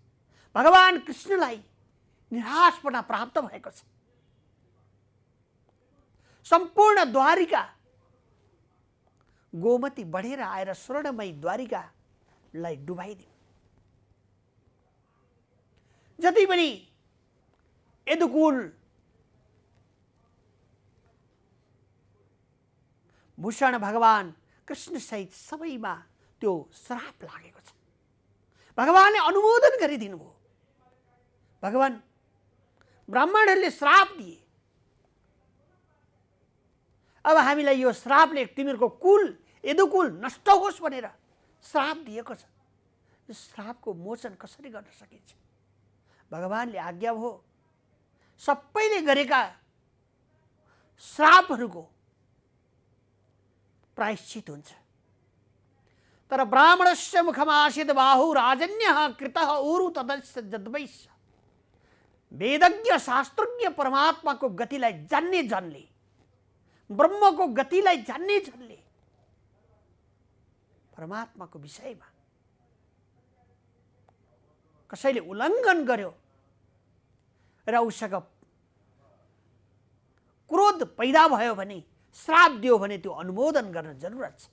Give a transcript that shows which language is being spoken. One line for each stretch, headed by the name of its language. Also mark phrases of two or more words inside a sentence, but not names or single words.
Nepali: भगवान कृष्णलाई निराशपना प्राप्त भएको छ। सम्पूर्ण द्वारिका गोमती बढेर आएर स्वर्णमयी द्वारिकालाई डुबाइदियो। जति पनि यदुकुल भूषण भगवान कृष्ण सहित सबैमा त्यो श्राप लागेको छ। भगवानले अनुमोदन गरिदिनु भयो। भगवान ब्राह्मणहरूले श्राप दिए। अब हामीलाई यो श्रापले तिमीहरूको कुल यदुकुल नष्ट होस् भनेर श्राप दिएको छ। यो श्रापको मोचन कसरी गर्न सकिन्छ? भगवानले आज्ञा भयो सबैले गरेका श्रापहरूको प्रायश्चित हुन्छ।
Sanskrit: तर ब्राह्मणस्य मुखमासीत् बाहु राजन्यः कृतः उरु तदस्य जद्वैश्य।
Nepali: वेदज्ञ शास्त्रज्ञ परमात्माको गतिलाई जान्ने जनले, ब्रह्मको गतिलाई जान्ने जनले परमात्माको विषयमा कसैले उल्लङ्घन गर्यो र उसँग क्रोध पैदा भयो भने, श्राप दियो भने त्यो अनुमोदन गर्न जरुरत छ।